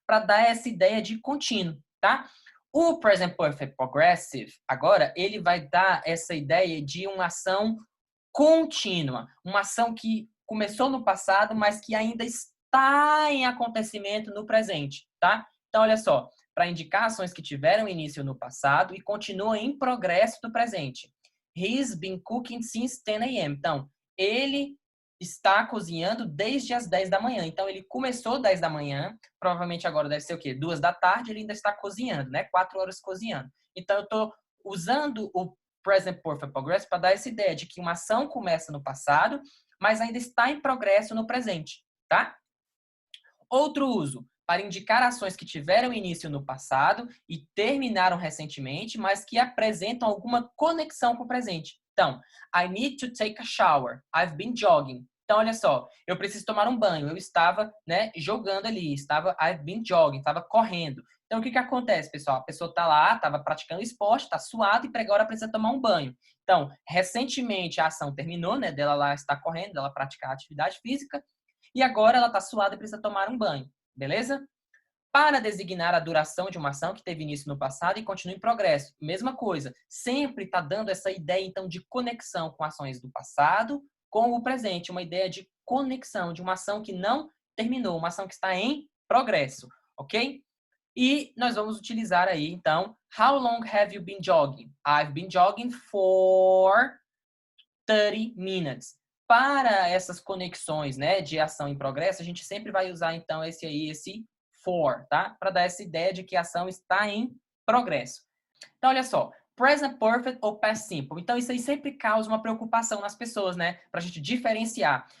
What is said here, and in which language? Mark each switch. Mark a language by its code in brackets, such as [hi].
[pt] Para dar essa ideia de contínuo, tá? O present perfect progressive, agora, ele vai dar essa ideia de uma ação contínua, uma ação que começou no passado, mas que ainda está em acontecimento no presente, tá? Então, olha só, para indicar ações que tiveram início no passado e continuam em progresso no presente. [en] He's been cooking since 10 a.m. [pt] Então, ele está cozinhando desde as 10 da manhã. Então, ele começou 10 da manhã, provavelmente agora deve ser o quê? 2 da tarde, ele ainda está cozinhando, né? 4 horas cozinhando. Então, eu estou usando o present perfect progressive para dar essa ideia de que uma ação começa no passado, mas ainda está em progresso no presente, tá? Outro uso, para indicar ações que tiveram início no passado e terminaram recentemente, mas que apresentam alguma conexão com o presente. [en] Então, I need to take a shower. I've been jogging. [pt] Então, olha só, eu preciso tomar um banho. Eu estava, né, jogando ali, [en] I've been jogging, [pt] estava correndo. Então, o que acontece, pessoal? A pessoa está lá, estava praticando esporte, está suada e agora precisa tomar um banho. Então, recentemente a ação terminou, né, dela lá estar correndo, dela praticar atividade física, e agora ela está suada e precisa tomar um banho, beleza? para designar a duração de uma ação que teve início no passado e continua em progresso. Mesma coisa, sempre está dando essa ideia, então, de conexão com ações do passado com o presente, uma ideia de conexão, de uma ação que não terminou, uma ação que está em progresso, ok? E nós vamos utilizar aí, então, [en] how long have you been jogging? I've been jogging for 30 minutes. [pt] Para essas conexões, né, de ação em progresso, a gente sempre vai usar, então, esse for, tá? Para dar essa ideia de que a ação está em progresso. Então, olha só, present perfect ou past simple. Então, isso aí sempre causa uma preocupação nas pessoas, né? Para a gente diferenciar.